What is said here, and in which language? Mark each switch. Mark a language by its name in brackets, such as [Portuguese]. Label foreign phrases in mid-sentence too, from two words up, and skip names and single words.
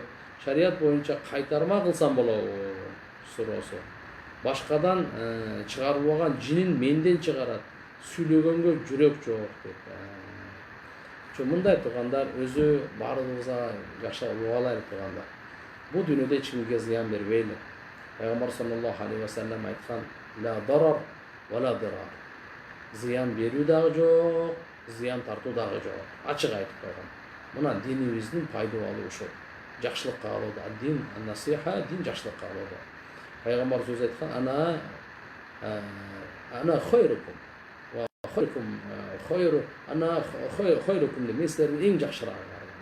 [Kyrgyz] Шарият боюнча кайтарма кылсам болобу суроосу. Башкадан чыгарылбаган жинин менден чыгарат. Сүйлөгөнгө жүрөк жок деп. Мындай тургандар өзү баарыбызга жакшы угалайлы тургандар. Бул дүйнөдө эч кимге зыян бербейли. Пайгамбар [Arabic] صلى الله عليه وسلم [Kyrgyz] айткан: [Arabic] "لا ضرر ولا ضرار." [Kyrgyz] Зыян берүү дагы жок, зыян тартуу дагы жок. Ачык айтып койгон. Мына динибиздин пайдалуу ушул. Жакшылыкка калууда. [Arabic] دين نصيحة, [Kyrgyz] дин жакшылыкка калууда. Пайгамбар сөз айткан: [Arabic] "أنا خيركم وخيركم [Kyrgyz] деп, мен силердин эң жакшыраагыңар.